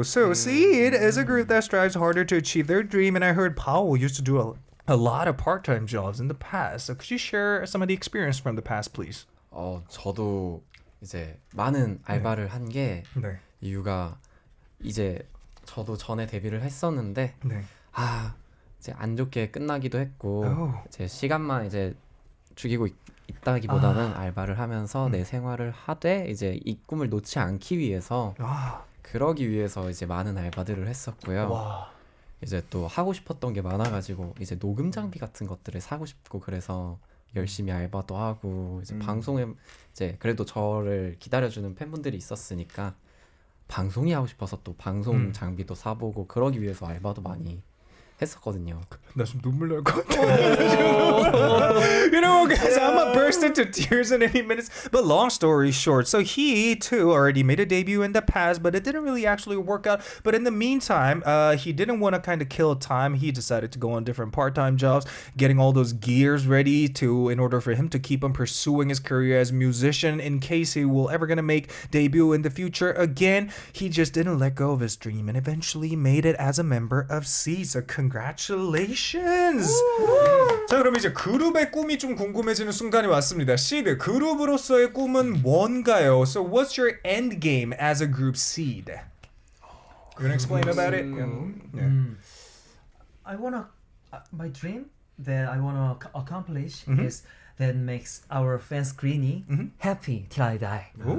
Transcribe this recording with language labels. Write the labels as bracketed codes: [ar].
[en] So XEED is a group that strives harder to achieve their dream, and I heard Paul used to do a lot of part-time jobs in the past. So could you share some of the experience from the past, please? [ko] 저도 이제 많은 알바를 한 게 이유가 이제 저도 전에 데뷔를 했었는데 이제 안 좋게 끝나기도 했고 이제 시간만 이제 죽이고 있다기보다는 알바를 하면서 내 생활을 하되 이제 이 꿈을 놓지 않기 위해서 그러기 위해서 이제 많은 알바들을 했었고요. 이제 또 하고 싶었던 게 많아가지고 이제 녹음 장비 같은 것들을 사고 싶고 그래서 열심히 알바도 하고 이제 방송에 이제 그래도 저를 기다려주는 팬분들이 있었으니까 방송이 하고 싶어서 또 방송 장비도 사보고 그러기 위해서 알바도 많이 했었거든요. 나 지금 눈물 날 것 같아. [en] You know, guys, I'm gonna burst into tears in any minutes. But long story short, so he too already made a debut in the past, but it didn't really actually work out. But in the meantime, he didn't want to kind of kill time. He decided to go on different part-time jobs, getting all those gears ready in order for him to keep on pursuing his career as a musician in case he will ever gonna make debut in the future again. He just didn't let go of his dream and eventually made it as a member of XEED. So congratulations. [ko] 자, 그럼 이제 그룹의 꿈이 좀 궁금해지는 순간이 왔습니다. XEED, 그룹으로서의 꿈은 뭔가요? [en] So what's your end game as a group XEED? You wanna explain about it? I wanna my dream that I wanna accomplish is that makes our fans Greenie happy till I die.